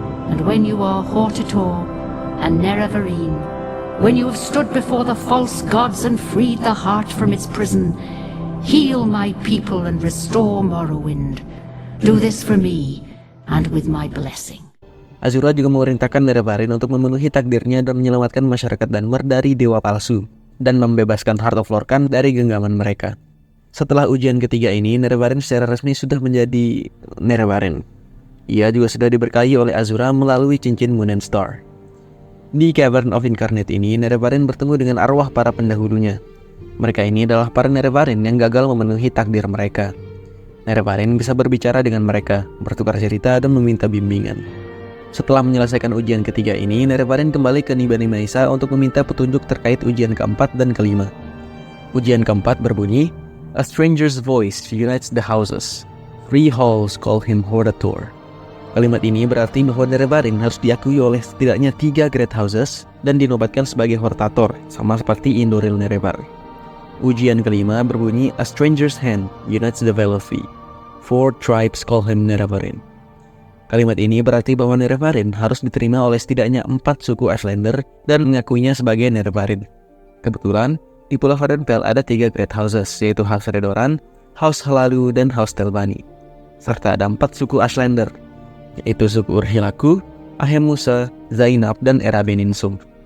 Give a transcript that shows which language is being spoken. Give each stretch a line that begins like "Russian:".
English: And when you are Hortator and Nerevarine, when you have stood before the false gods and freed the heart from its prison, heal my people and restore Morrowind. Do this for me and with my blessing.
Indonesian: Azura juga memerintahkan Nerevarine untuk memenuhi takdirnya dan menyelamatkan masyarakat Dunmer dari dewa palsu dan membebaskan Heart of Lorkhan dari genggaman mereka. Setelah ujian ketiga ini, Nerevarine secara resmi sudah menjadi Nerevarine. Ia juga sudah diberkahi oleh Azura melalui cincin Moon and Star. Di Cavern of Incarnate ini, Nerevarine bertemu dengan arwah para pendahulunya. Mereka ini adalah para Nerevarine yang gagal memenuhi takdir mereka. Nerevarine bisa berbicara dengan mereka, bertukar cerita dan meminta bimbingan. Setelah menyelesaikan ujian ketiga ini, Nerevarine kembali ke Nibani Maisa untuk meminta petunjuk terkait ujian keempat dan kelima. Ujian keempat berbunyi,
English: "A stranger's voice unites the houses. 3 halls call him Hortator."
Indonesian: Kalimat ini berarti bahwa Nerevarine harus diakui oleh setidaknya 3 Great Houses dan dinobatkan sebagai Hortator, sama seperti Indoril Nerevar. Ujian kelima berbunyi,
English: "A stranger's hand unites the Velothi. 4 tribes call him Nerevarine."
Indonesian: Kalimat ini berarti bahwa Nerevarine harus diterima oleh setidaknya 4 suku Ashlander dan mengakuinya sebagai Nerevarine. Kebetulan, di Pulau Varathel ada 3 Great Houses, yaitu House Redoran, House Hlaalu, dan House Telvanni. Serta ada 4 suku Ashlander, yaitu suku Urshilaku, Ahemusa, Zainab, dan Era Beninsum.